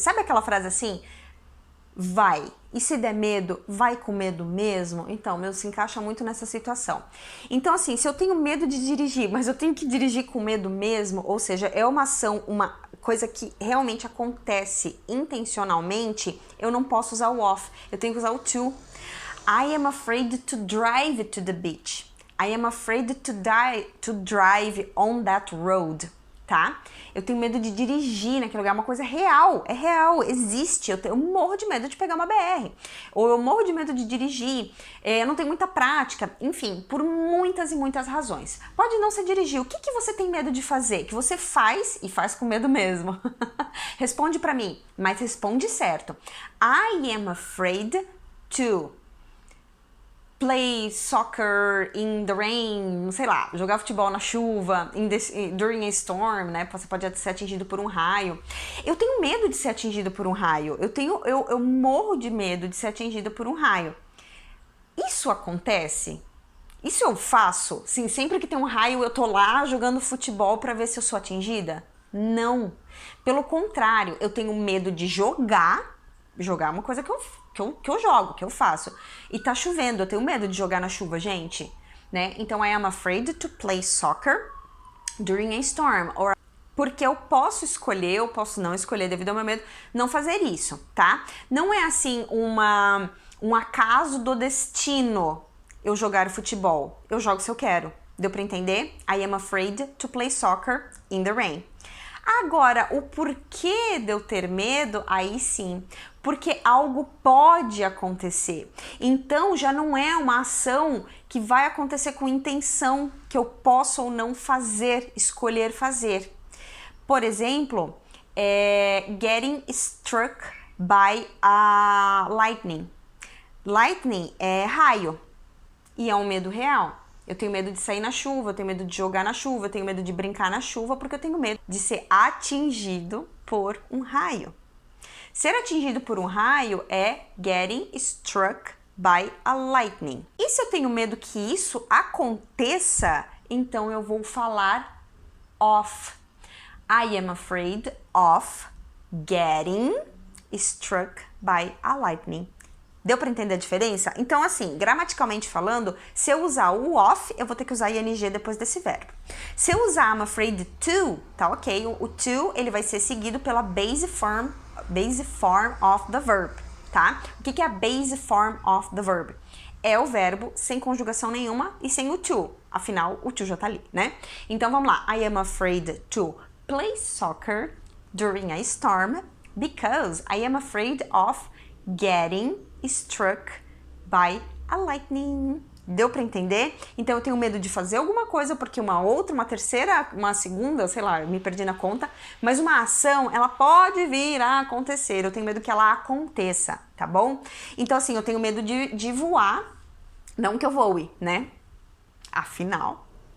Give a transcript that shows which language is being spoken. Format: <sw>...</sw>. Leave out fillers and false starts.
<pt>Sabe aquela frase assim? Vai. E se der medo, vai com medo mesmo? Então, meu, se encaixa muito nessa situação. Então, assim, se eu tenho medo de dirigir, mas eu tenho que dirigir com medo mesmo, ou seja, é uma ação, uma coisa que realmente acontece intencionalmente, eu não posso usar o off, eu tenho que usar o to.</pt> <en>I am afraid to drive to the beach. I am afraid to drive on that road.</en> <pt>Tá? Eu tenho medo de dirigir naquele lugar, é uma coisa real, é real, existe. Eu morro de medo de pegar uma BR, ou eu morro de medo de dirigir, eu não tenho muita prática, enfim, por muitas e muitas razões. Pode não ser dirigir, o que você tem medo de fazer? Que você faz e faz com medo mesmo. Responde pra mim, mas responde certo.</pt> <en>I am afraid to play soccer in the rain,</en> <pt>sei lá, jogar futebol na chuva,</pt> <en>during a storm, né?</en> <pt>Você pode ser atingido por um raio. Eu tenho medo de ser atingido por um raio. Eu morro de medo de ser atingido por um raio. Isso acontece? Isso eu faço? Sim, sempre que tem um raio eu tô lá jogando futebol pra ver se eu sou atingida? Não. Pelo contrário, eu tenho medo de jogar é uma coisa que eu jogo, que eu faço. E tá chovendo, eu tenho medo de jogar na chuva, gente, né?</pt> <en>Então, I am afraid to play soccer during a storm.</en> <pt>Porque eu posso escolher, eu posso não escolher devido ao meu medo, não fazer isso, tá? Não é assim um acaso do destino eu jogar futebol. Eu jogo se eu quero. Deu pra entender?</pt> <en>I am afraid to play soccer in the rain.</en> <pt>Agora, o porquê de eu ter medo, aí sim, porque algo pode acontecer. Então, já não é uma ação que vai acontecer com intenção, que eu posso ou não fazer, escolher fazer. Por exemplo,</pt> <en>getting struck by a lightning.</en> <pt>Lightning é raio e é um medo real. Eu tenho medo de sair na chuva, eu tenho medo de jogar na chuva, eu tenho medo de brincar na chuva, porque eu tenho medo de ser atingido por um raio. Ser atingido por um raio é</pt> <en>getting struck by a lightning.</en> <pt>E se eu tenho medo que isso aconteça, então eu vou falar of.</pt> <en>I am afraid of getting struck by a lightning.</en> <pt>Deu para entender a diferença? Então, assim, gramaticalmente falando, se eu usar o of, eu vou ter que usar ing depois desse verbo. Se eu usar</pt> <en>I'm afraid to,</en> <pt>tá ok? O to, ele vai ser seguido pela</pt> <en>base form of the verb,</en> <pt>tá? O que é a</pt> <en>base form of the verb?</en> <pt>É o verbo sem conjugação nenhuma e sem o to. Afinal, o to já tá ali, né? Então, vamos lá.</pt> <en>I am afraid to play soccer during a storm because I am afraid of getting struck by a lightning.</en> <pt>Deu pra entender? Então eu tenho medo de fazer alguma coisa porque uma outra, uma terceira, uma segunda, sei lá, eu me perdi na conta, mas uma ação, ela pode vir a acontecer. Eu tenho medo que ela aconteça, tá bom? Então assim, eu tenho medo de voar, não que eu voe, né? Afinal.</pt>